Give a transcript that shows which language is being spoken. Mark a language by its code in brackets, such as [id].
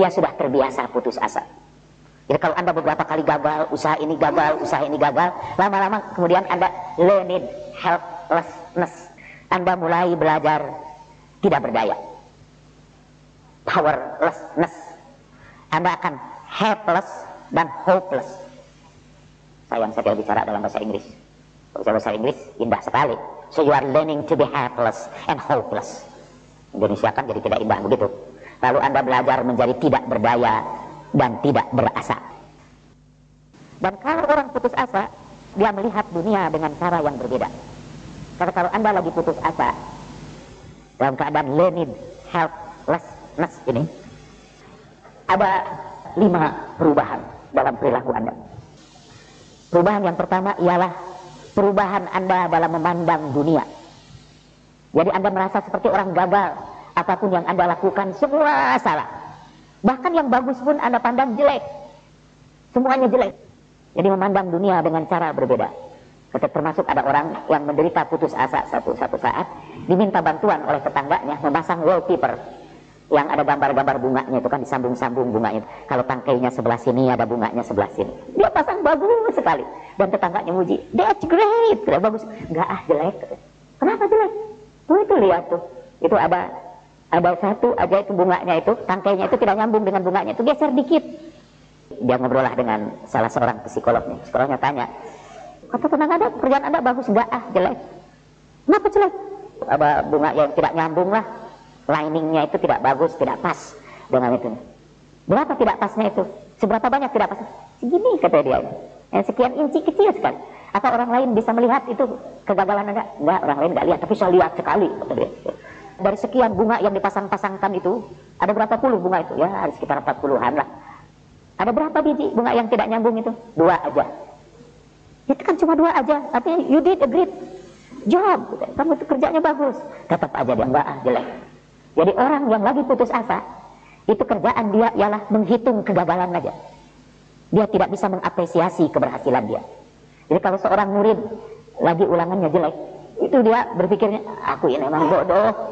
[id] Dia sudah terbiasa putus asa. Jadi kalau Anda beberapa kali gagal, usaha ini gagal, lama-lama kemudian Anda learned helplessness. Anda mulai belajar tidak berdaya, powerlessness. Anda akan helpless dan hopeless. Sayang saya tidak bicara dalam bahasa Inggris. Kalau bahasa Inggris indah sekali. [en] So you are learning to be helpless and hopeless. [id] Indonesia kan jadi tidak indah begitu. Lalu Anda belajar menjadi tidak berdaya dan tidak berasa. Dan kalau orang putus asa, dia melihat dunia dengan cara yang berbeda. Karena kalau Anda lagi putus asa dalam keadaan learned helplessness ini, Ada 5 perubahan dalam perilaku Anda. Perubahan yang pertama ialah perubahan Anda dalam memandang dunia. Jadi Anda merasa seperti orang gagal. Apapun yang Anda lakukan semua salah. Bahkan yang bagus pun Anda pandang jelek. Semuanya jelek. Jadi memandang dunia dengan cara berbeda. Termasuk ada orang yang menderita putus asa satu saat diminta bantuan oleh tetangganya memasang wallpaper yang ada gambar-gambar bunganya, itu kan disambung-sambung bunganya. Kalau tangkainya sebelah sini, ada bunganya sebelah sini. Dia pasang bagus sekali. Dan tetangganya muji, [en] that's great, [id] bagus. Enggak jelek. Kenapa jelek? Tuh itu lihat tuh. Itu ada satu aja itu bunganya itu, tangkainya itu tidak nyambung dengan bunganya, itu geser dikit. Dia ngobrol lah dengan salah seorang psikolognya. Psikolognya tanya, kata tenang ada, kerjaan Anda bagus. Enggak jelek. Kenapa jelek? Ada bunga yang tidak nyambung lah. Liningnya itu tidak bagus, tidak pas dengan itu. Berapa tidak pasnya itu? Seberapa banyak tidak pasnya? Segini kata dia. Yang sekian inci kecil sekali. Atau orang lain bisa melihat itu kegagalan Anda? Enggak, orang lain enggak lihat, tapi saya lihat sekali kata dia. Dari sekian bunga yang dipasang-pasangkan itu, ada berapa puluh bunga itu? Ya, ada sekitar 40-an lah. Ada berapa biji bunga yang tidak nyambung itu? 2 aja. Itu kan cuma 2 aja. [en] Artinya you did a great job. [id] Kamu itu kerjanya bagus. Tetap aja dia enggak jelek. Jadi orang yang lagi putus asa, itu kerjaan dia ialah menghitung kegagalan aja. Dia tidak bisa mengapresiasi keberhasilan dia. Jadi kalau seorang murid lagi ulangannya jelek, itu dia berpikirnya, aku ini memang bodoh.